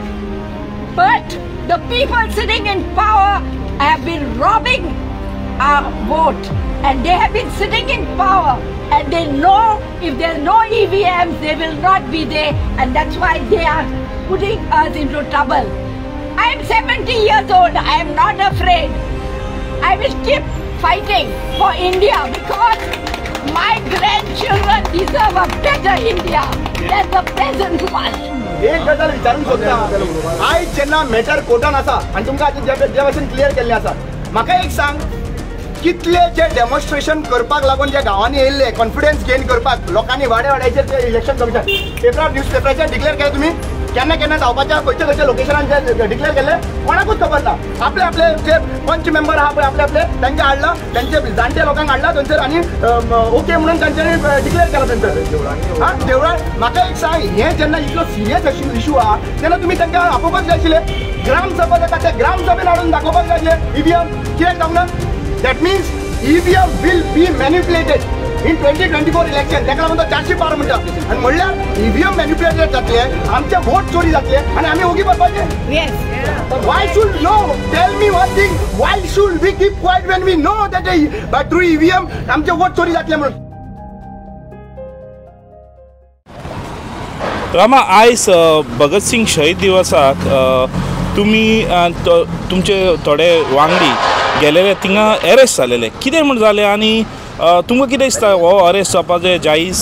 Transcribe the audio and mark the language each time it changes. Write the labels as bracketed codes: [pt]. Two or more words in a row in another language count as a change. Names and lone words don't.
[en] But the people sitting in power have been robbing our vote, and they have been sitting in power, and they know if there are no EVMs, they will not be there, and that's why they are putting us into trouble. I am 70 years old. I am not afraid. I will keep fighting for India because my grandchildren deserve a better India than the present one. [kok] एक गजाल विचारून सोदता, आयज जेन्ना मॅटर कोर्टान आसा आनी तुमकां आतां जे भाशेन क्लियर केल्लें आसा, म्हाका एक सांग, कितले जे डेमॉन्स्ट्रेशन करपाक लागून जे गांवांनी येयल्ले [en] confidence gain [kok] करपाक लोकांनी वाड्याचेर ते [en] election commission [kok] पेपरार न्यूज पेपराचेर डिक्लेअर केले, तुमी केन्ना केन्ना जावपाच्या खंयच्या लोकेशनांचेर डिक्लेअर केले कोणाकूच खबर ना. आपले आपले जे पंच मेंबर आहा पळय आपले तांचे हाडला, तांचे जाणटे लोकांक हाडला थंयसर आनी ओके म्हणून तांच्यांनी डिक्लेअर केला थंयसर. हां देवळान म्हाका एक सांग, हें जेन्ना इतलो [en] serious issue [kok] आहा तेन्ना तुमी तांकां आपोवपाक जाय आशिल्ले. ग्रामसभा जाता ते ग्रामसभेन हाडून दाखोवपाक जाय आशिल्ले EVM कित्याक जावना. [en] That means EVM will be manipulated in 2024 election. [kok] ताका लागून तो 412 म्हणटा आनी म्हणल्यार EVM manipulated जातले, आमचे वोट चोरी जातले आनी आमी ओगी पडपाचे. [en] Yes. Why should no? Tell me one thing. Why should we keep quiet when we know that by through EVM [kok] आमचे वोट चोरी जातले म्हणून? रामा, आयज भगत सिंग शहीद दिवसाक तुमी तुमचे थोडे वांगडी गेलेले थिंगा अरेस्ट जालेले, कितें म्हण जालें आनी तुमकां कितें दिसता हो अरेस्ट जावपाचें जायज?